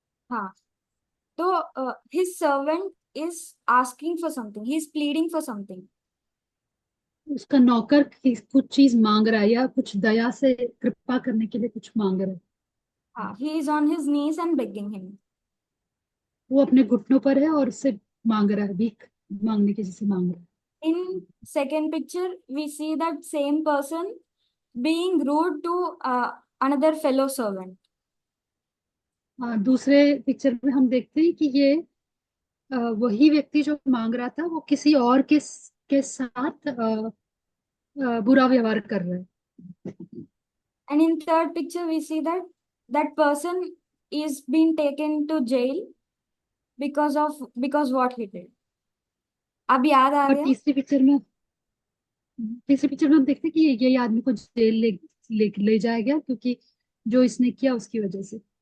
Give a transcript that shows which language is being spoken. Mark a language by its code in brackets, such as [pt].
[en] हाँ, तो his servant is asking for something, he is pleading for something. [hi] उसका नौकर कुछ चीज मांग रहा है या कुछ दया से कृपा करने के लिए कुछ मांग रहा है। [en] हाँ, he is on his knees and begging him. [hi] वो अपने घुटनों पर है और उससे मांग रहा है, भीख मांगने की जैसे मांग रहा है। [en] In second picture, we see that same person being rude to another fellow servant. [hi] दूसरे पिक्चर में हम देखते हैं कि ये वही व्यक्ति जो मांग रहा था वो किसी और के साथ बुरा व्यवहार कर रहा है। [en] And in third picture, we see that that person is being taken to jail because what he did. [hi] अब याद आ और गया? तीसरी पिक्चर में हम देखते हैं कि ये आदमी को जेल ले जाया गया क्योंकि जो इसने किया उसकी वजह से।